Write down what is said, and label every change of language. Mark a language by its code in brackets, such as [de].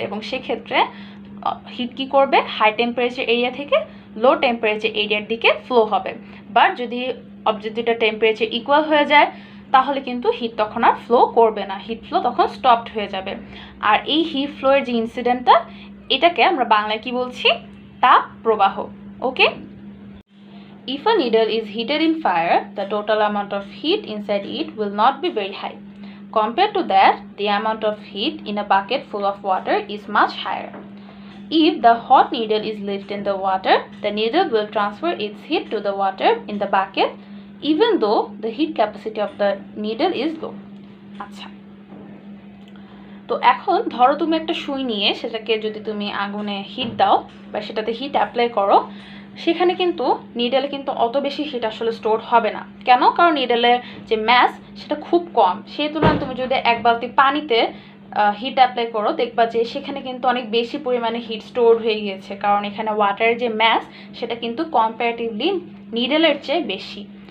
[bn] এবং সেক্ষেত্রে হিট কী করবে, হাই টেম্পারেচার এরিয়া থেকে লো টেম্পারেচার এরিয়ার দিকে ফ্লো হবে। বাট যদি অবজেক্ট দুইটা টেম্পারেচার ইকুয়াল হয়ে যায় তাহলে কিন্তু হিট তখন আর ফ্লো করবে না, হিট ফ্লো তখন স্টপড হয়ে যাবে। আর এই হিট ফ্লোয়ের যে ইনসিডেন্টটা, এটাকে আমরা বাংলায় কি বলছি, তাপ প্রবাহ। [en] Okay, if a needle is heated in fire, the total amount of heat inside it will not be very high. Compared to that, the amount of heat in a bucket full of water is much higher. If the hot needle is left in the water, the needle will transfer its heat to the water in the bucket, even though the heat capacity of the needle is low. [bn] আচ্ছা, তো এখন ধরো তুমি একটা সুই নিয়ে সেটাকে যদি তুমি আগুনে হিট দাও বা সেটাতে হিট অ্যাপ্লাই করো, সেখানে কিন্তু নিডেলে কিন্তু অত বেশি হিট আসলে স্টোর হবে না। কেন? কারণ নিডেলের যে ম্যাস সেটা খুব কম, সেই তুলনায় তুমি যদি এক বালতি পানিতে হিট অ্যাপ্লাই করো দেখবা যে সেখানে কিন্তু অনেক বেশি পরিমাণে হিট স্টোর হয়ে গিয়েছে, কারণ এখানে ওয়াটারের যে ম্যাস সেটা কিন্তু কম্পারেটিভলি নিডেলের চেয়ে বেশি।